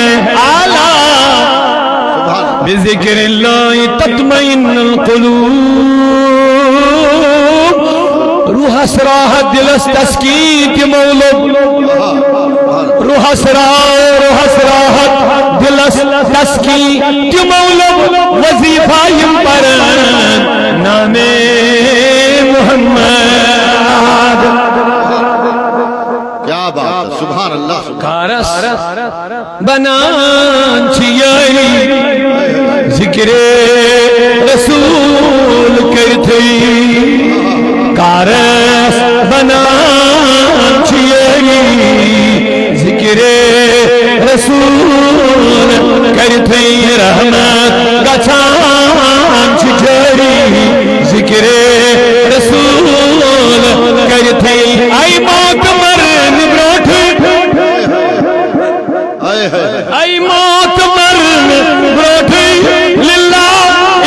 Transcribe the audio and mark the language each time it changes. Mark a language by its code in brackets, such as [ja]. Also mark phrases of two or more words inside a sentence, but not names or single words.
[ar] اعلیٰ بذکر اللہ تطمئن القلوب، [ks] روح اسراحت دل اس تسکین کی مولد، روح اسراحت دل اس تسکین کی مولد، وظیفہ یم پر نام محمد۔ [ur] کیا بات ہے، [ar] سبحان اللہ سبحان [ks] کارس بنان چھیائی ذکر رسول کرتی، کارس بنان چھیائی ذکر رسول کرتی، رحمت گچان چھجری ذکر رسول کرتی۔ ای موت مرن بروٹھ، ای موت مرن بروٹھ، للہ